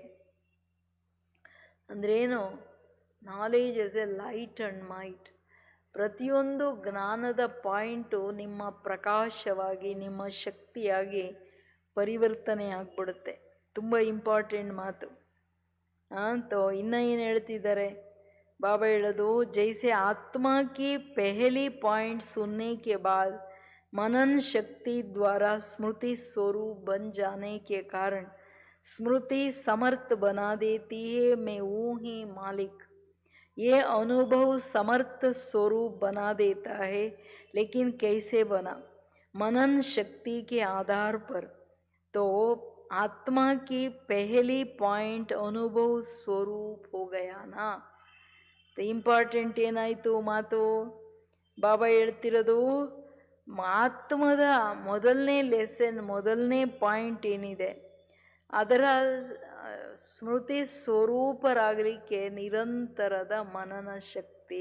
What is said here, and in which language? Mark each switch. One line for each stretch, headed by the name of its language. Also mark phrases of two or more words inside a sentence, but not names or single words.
Kannada: ಅಂದ್ರೇನು?
English: knowledge is a light and might.
Kannada: ಪ್ರತಿಯೊಂದು ಜ್ಞಾನದ ಪಾಯಿಂಟು ನಿಮ್ಮ ಪ್ರಕಾಶವಾಗಿ, ನಿಮ್ಮ ಶಕ್ತಿಯಾಗಿ ಪರಿವರ್ತನೆ ಆಗ್ಬಿಡುತ್ತೆ. ತುಂಬ ಇಂಪಾರ್ಟೆಂಟ್ ಮಾತು. ಇನ್ನು ಏನು ಹೇಳ್ತಿದ್ದಾರೆ बाबा ಹೇಳೋದು,
Hindi: जैसे आत्मा की पहली पॉइंट सुनने के बाद मनन शक्ति द्वारा स्मृति स्वरूप बन जाने के कारण स्मृति समर्थ बना देती है. मैं हूँ ही मालिक. ये अनुभव समर्थ स्वरूप बना देता है, लेकिन कैसे बना? मनन शक्ति के आधार पर. तो आत्मा की पहली पॉइंट अनुभव स्वरूप हो गया ना.
Kannada: ಇಂಪಾರ್ಟೆಂಟ್ ಏನಾಯಿತು ಮಾತು? ಬಾಬಾ ಹೇಳ್ತಿರೋದು, ಆತ್ಮದ ಮೊದಲನೇ ಲೆಸನ್, ಮೊದಲನೇ ಪಾಯಿಂಟ್ ಏನಿದೆ, ಅದರ ಸ್ಮೃತಿ ಸ್ವರೂಪರಾಗಲಿಕ್ಕೆ ನಿರಂತರದ ಮನನ ಶಕ್ತಿ.